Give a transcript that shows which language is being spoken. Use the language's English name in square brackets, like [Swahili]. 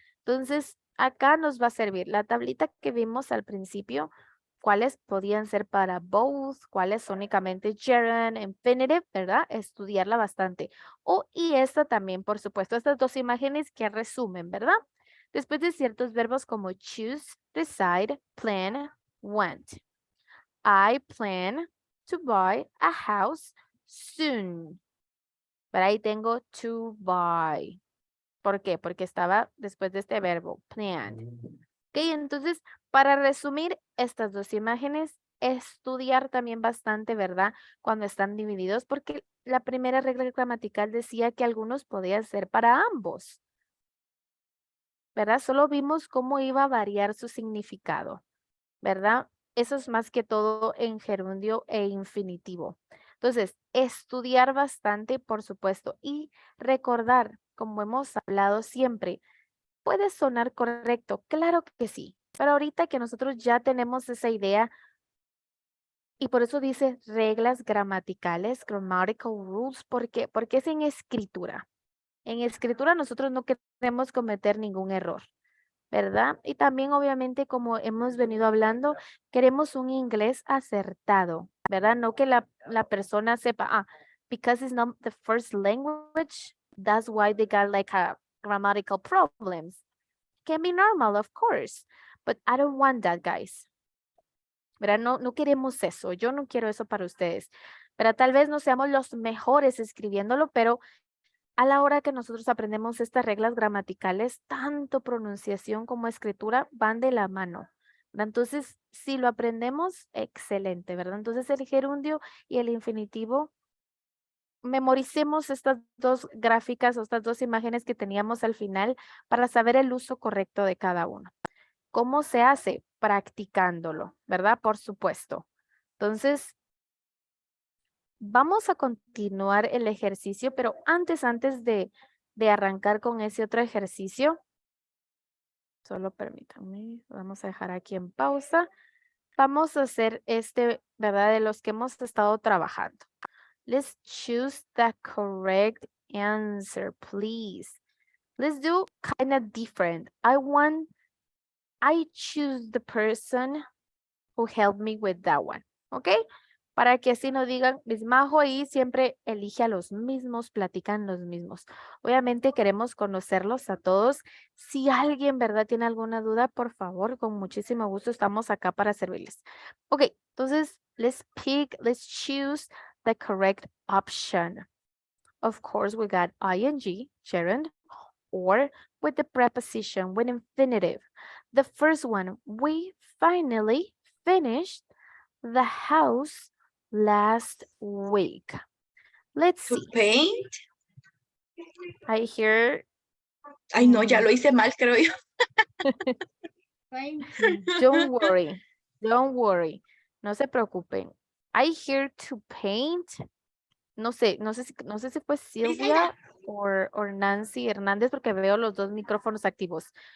[Spanish] Entonces, acá nos va a servir la tablita que vimos al principio, cuáles podían ser para both, cuáles únicamente gerund, infinitive, ¿verdad? Estudiarla bastante. Y esta también, por supuesto, estas 2 imágenes que resumen, ¿verdad? Después de ciertos verbos como choose, decide, plan, want. [English] I plan to buy a house soon. [Spanish] Pero ahí tengo to buy. ¿Por qué? Porque estaba después de este verbo, plan. ¿Ok? Entonces, para resumir estas dos imágenes, estudiar también bastante, ¿verdad? Cuando están divididos, porque la primera regla gramatical decía que algunos podían ser para ambos, ¿verdad? Solo vimos cómo iba a variar su significado, ¿verdad? Eso es más que todo en gerundio e infinitivo. Entonces, estudiar bastante, por supuesto, y recordar, como hemos hablado siempre, puede sonar correcto, claro que sí, pero ahorita que nosotros ya tenemos esa idea, y por eso dice reglas gramaticales, [English] grammatical rules, [Spanish] porque es en escritura. En escritura nosotros no queremos cometer ningún error, ¿verdad? Y también obviamente como hemos venido hablando, queremos un inglés acertado, ¿verdad? No que la persona sepa, [English] because it's not the first language, that's why they got like a grammatical problems. Can be normal, of course, but I don't want that, guys. [Spanish] ¿Verdad? No queremos eso, yo no quiero eso para ustedes. Pero tal vez no seamos los mejores escribiéndolo, pero a la hora que nosotros aprendemos estas reglas gramaticales, tanto pronunciación como escritura van de la mano, ¿verdad? Entonces, si lo aprendemos, excelente, ¿verdad? Entonces, el gerundio y el infinitivo, memoricemos estas dos gráficas o estas dos imágenes que teníamos al final para saber el uso correcto de cada uno. ¿Cómo se hace? Practicándolo, ¿verdad? Por supuesto. Entonces, vamos a continuar el ejercicio, pero antes de arrancar con ese otro ejercicio, solo permítanme, vamos a dejar aquí en pausa. Vamos a hacer ¿verdad? De los que hemos estado trabajando. [English] Let's choose the correct answer, please. Let's do kind of different. I choose the person who helped me with that one. ¿Ok? [Spanish] Para que así no digan, Miss Majo ahí siempre elige a los mismos, platican los mismos. Obviamente queremos conocerlos a todos. Si alguien, ¿verdad? Tiene alguna duda, por favor, con muchísimo gusto estamos acá para servirles. [English] Ok, entonces, let's choose the correct option. Of course, we got ing, gerund, or with the preposition, with infinitive. The first one, we finally finished the house last week. Let's To see. paint. I hear. [Spanish] Ay, no, ya lo hice mal, creo yo. [English] Don't worry. Don't worry. [Spanish] No se preocupen. [English] I hear to paint. [Spanish] No sé si fue Silvia o Nancy Hernández porque veo los dos micrófonos activos.